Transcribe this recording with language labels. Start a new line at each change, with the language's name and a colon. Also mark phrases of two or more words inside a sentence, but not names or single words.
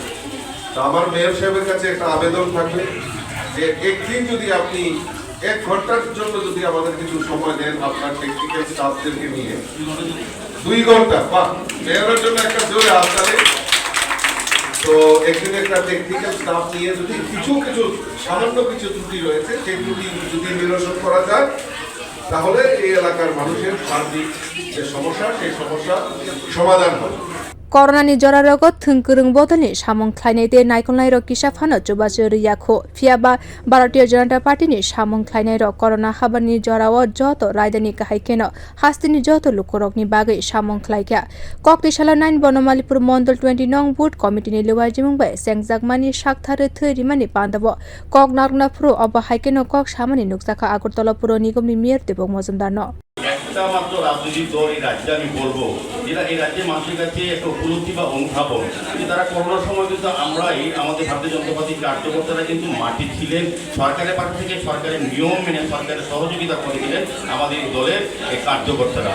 Bangla: তো আমার মেয়র সাহেবের কাছে একটা আবেদন থাকবে যে একদিন যদি আপনি 1 ঘন্টার জন্য যদি আমাদের কিছু সময় দেন আপনার
English: technical staffদেরকে
Bangla: নিয়ে 2 ঘন্টা বা মেয়রের জন্য একটা জোরে হাততালি। তো একদিন একটা
English: technical staff
Bangla: নিয়ে যদি কিছু সামান্য কিছু ত্রুটি রয়েছে সেই ত্রুটি যদি নিরসন করা যায় তাহলে এই এলাকার মানুষের সার্বিক যে সমস্যা সেই সমস্যা সমাধান হবে।
Kok Borok: Corona ni jora rogot thungkurung bodani samong khlainai te naikolnai rok kisa phano chubachu riyakho phiaba Bharatiya Janata Party ni samong khlainai rok corona habani jorao joto rajdhani kahai keno hastini joto lukurok ni bagai samong khlaikya kokti salo 9 banamalipur mondal 20 nong
English: board committee
Kok Borok: ni luajimung bai songsajakmani thari rwmani pandabo kok nargna pro oba haikeno kok samani nukjakha Agartala pura nigam ni mayor kobokmwng no
Bangla: মাত্র রাজনৈতিক দল এই রাজ্যে আমি বলবো যেটা এই রাজ্যের মানুষের কাছে একটা উপলব্ধি বা অনুধাবন যে তারা করোনার সময় কিন্তু আমরাই আমাদের ভারতীয় জনতা পার্টির কার্যকর্তারা কিন্তু মাটি ছিলেন সরকারের পাশ থেকে সরকারের নিয়ম মেনে সরকারের সহযোগিতা করেছিলেন আমাদের দলের কার্যকর্তারা।